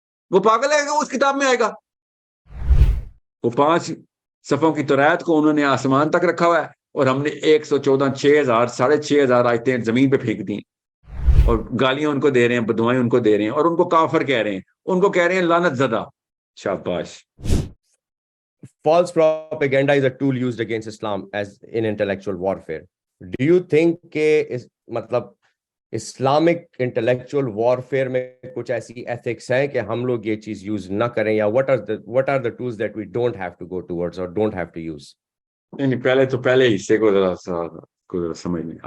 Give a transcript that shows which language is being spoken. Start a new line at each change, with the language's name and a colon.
Urdu: وہ پاگل ہے کہ وہ اس کتاب میں آئے گا. وہ 5 صفوں کی تورات کو انہوں نے آسمان تک رکھا ہوا ہے, اور ہم نے 114 6,000 آیتیں زمین پہ پھینک دی, اور گالیاں ان کو دے رہے ہیں, بدوائیں ان کو دے رہے ہیں, اور ان کو کافر کہہ رہے ہیں, ان کو کہہ رہے ہیں لعنت زدہ. شاباش.
English: False propaganda is a tool used against Islam as in intellectual warfare. Do you think
Urdu: کہ مطلب اسلامک انٹلیکچوئل وارفیئر میں کچھ ایسی ایتھکس ہیں کہ ہم لوگ یہ چیز یوز نہ کریں, یا
English: what are the tools that we don't have to go towards or don't have to use?
Urdu: نہیں, پہلے حصے کو ذرا سمجھ لیں.